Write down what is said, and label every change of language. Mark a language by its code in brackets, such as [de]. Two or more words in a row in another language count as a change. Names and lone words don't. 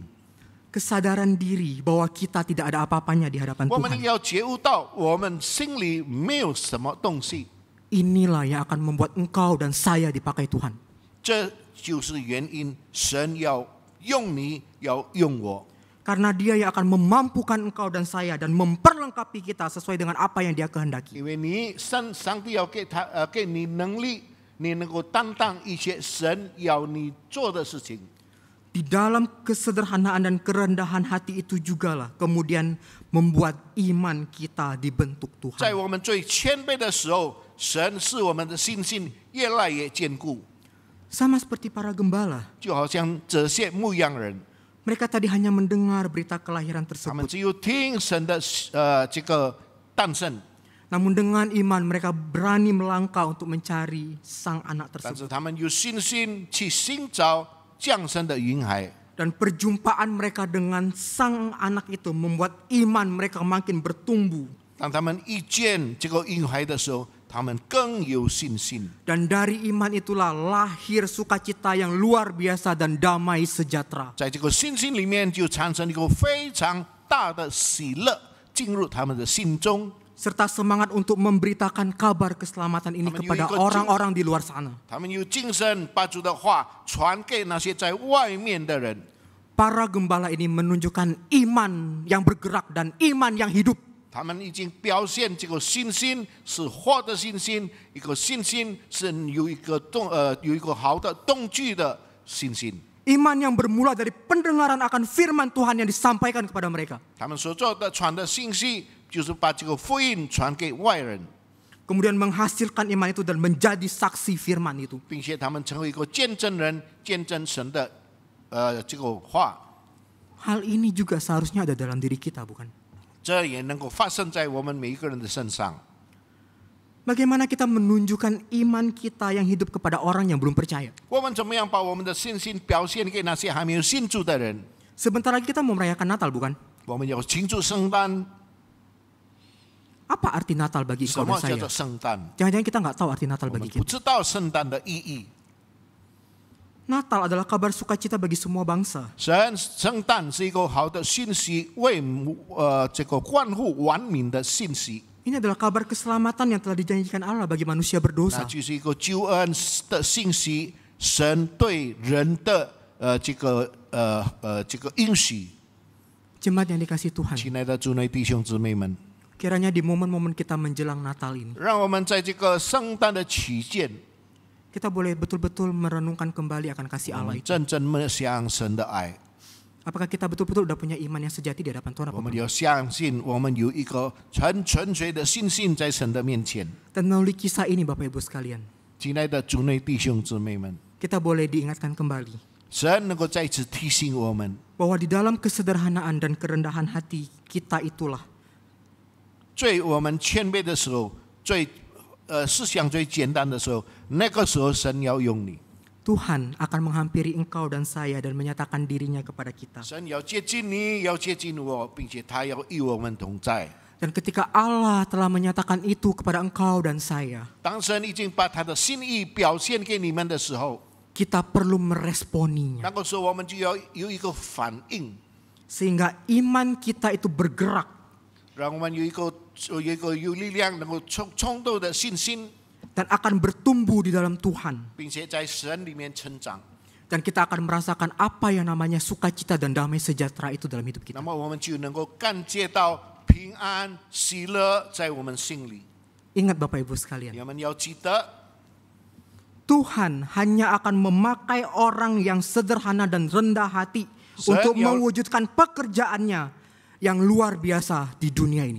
[id] Kesadaran diri bahwa kita tidak ada apa-apanya di hadapan [zh] 我们 [id] Tuhan. [zh] 要觉悟到，我们心里没有什么东西， [id] Inilah yang akan membuat engkau dan saya dipakai Tuhan. [zh] 这就是原因。神要用你，要用我。 [id] Karena dia yang akan memampukan engkau dan saya dan memperlengkapi kita sesuai dengan apa yang dia kehendaki. [zh] 因为上帝要给你能力，你能够担当一些神要你做的事情。 [id] Di dalam kesederhanaan dan kerendahan hati itu jugalah kemudian membuat iman kita dibentuk [zh] 在 [id] Tuhan. [zh] 我们最谦卑的时候，神使我们的信心越来越坚固， [id] Sama seperti para gembala. [zh] 就好像这些牧羊人， [id] Mereka tadi hanya mendengar berita kelahiran [zh] 他们 [id] tersebut. [zh] 只有听神的这个诞生， [id] Namun dengan iman mereka berani melangkah untuk mencari sang anak [zh] 但 [id] tersebut. [zh] 是他们有信心去寻找降生的婴孩。 [id] Dan perjumpaan mereka dengan sang anak itu membuat iman mereka makin bertumbuh. [zh] 当他们遇见这个婴孩的时候，他们更有信心。 [id] Dan dari iman itulah lahir sukacita yang luar biasa dan damai sejahtera. [zh] 在这个信心里面，就产生一个非常大的喜乐进入他们的心中。 [id] Serta semangat untuk memberitakan kabar keselamatan ini kepada orang-orang di luar sana. [zh] 他们有精神，把主的话传给那些在外面的人。 [id] Para gembala ini menunjukkan iman yang bergerak dan iman yang hidup. [zh] 他们已经表现这个信心是活的信心，一个信心是有一个好的动机的信心。 [id] Iman yang bermula dari pendengaran akan firman Tuhan yang disampaikan kepada mereka. [zh] 他们所做的传的信息，就是把这个福音传给外人， [id] Kemudian menghasilkan iman itu dan menjadi saksi firman itu. [zh] 并且他们成为一个见证人，见证神的这个话。 [id] Hal ini juga seharusnya ada dalam diri kita, bukan? [zh] 这也能够发生在我们每一个人的身上。 [id] Bagaimana kita menunjukkan iman kita yang hidup kepada orang yang belum percaya? [zh] 我们怎么样把我们的信心表现给那些还没有信主的人？ [id] Sebentar lagi kita mau merayakan Natal, bukan? [zh] 我们要庆祝圣诞。 [id] Apa arti Natal bagi [zh] 什 [id] engkau [zh] 么 [id] dan [zh] 叫 [id] saya? [zh] 做圣诞？ [id] Jangan-jangan kita nggak tahu arti Natal [zh] 我们 [id] bagi [zh] 不 [id] kita. [zh] 知道圣诞的意义。 [id] Natal adalah kabar sukacita bagi semua bangsa. [zh] 圣诞是一个好的信息，为这个关乎万民的信息。 [id] Ini adalah kabar keselamatan yang telah dijanjikan Allah bagi manusia [zh] 那 [id] berdosa. [zh] 就是一个救恩的信息，神对人的这个应许。 [id] Jemaat yang dikasih Tuhan. [zh] 亲爱的主内弟兄姊妹们， [id] Kiranya di momen-momen kita menjelang Natal ini, [zh] 让我们在这个圣诞的期间， [id] kita boleh betul-betul merenungkan kembali akan kasih [zh] 我 [id] Allah [zh] 们 [id] itu. [zh] 真正默想神的爱。 [id] Apakah kita betul-betul sudah punya iman yang sejati di hadapan Tuhan? [zh] 我们要相信，我们有一个很纯粹的信心在神的面前。 [id] Dan melalui kisah ini Bapak Ibu sekalian, [zh] 亲爱的主内弟兄姊妹们， [id] kita boleh diingatkan kembali [zh] 神能够再次提醒我们， [id] bahwa di dalam kesederhanaan dan kerendahan hati kita itulah [zh] 最我们谦卑的时候，思想最简单的时候，那个时候神要用你， [id] Tuhan akan menghampiri engkau dan saya dan menyatakan dirinya kepada kita. [zh] 神要接近你，要接近我，并且他要与我们同在。 [id] Dan ketika Allah telah menyatakan itu kepada engkau dan saya, [zh] 当神已经把他的心意表现给你们的时候， [id] kita perlu meresponinya. [zh] 那个时候我们就要有一个反应， [id] Sehingga iman kita itu bergerak [zh] 让我们有力量，能够冲动的信心， [id] dan akan bertumbuh di dalam Tuhan. [zh] 并且在神里面成长。 [id] Dan kita akan merasakan apa yang namanya sukacita dan damai sejahtera itu dalam hidup [zh] 那 [id] kita. [zh] 么我们就能够感觉到平安、喜乐在我们心里。 [id] Ingat Bapak Ibu sekalian, [zh] 我们要记得， [id] Tuhan hanya akan memakai orang yang sederhana dan rendah hati untuk mewujudkan pekerjaannya yang luar biasa di dunia ini.